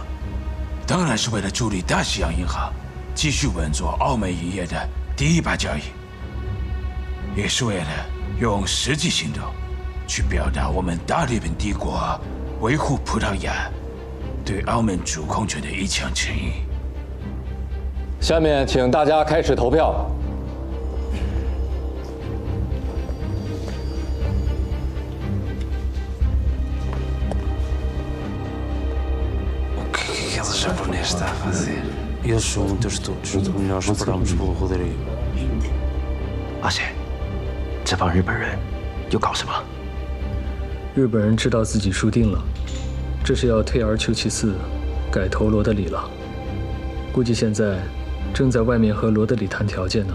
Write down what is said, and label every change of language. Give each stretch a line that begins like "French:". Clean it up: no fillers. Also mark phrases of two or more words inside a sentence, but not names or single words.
Chinese: 当然是为了助力大西洋银行继续稳坐澳门银业的第一把交椅，也是为了用实际行动去表达我们大日本帝国维护葡萄牙对澳门主控权的一腔诚意。下面请大家开始投票。
Portuguese: Aquele japonês está a fazer. Eles são muito astutos. Nós esperamos pelo Rodrigo.
Chinese: 阿贤，这帮日本人又搞什么？日本人知道自己输定了，这是要退而求其次，改投罗德里了。估计现在正在外面和罗德里谈条件呢。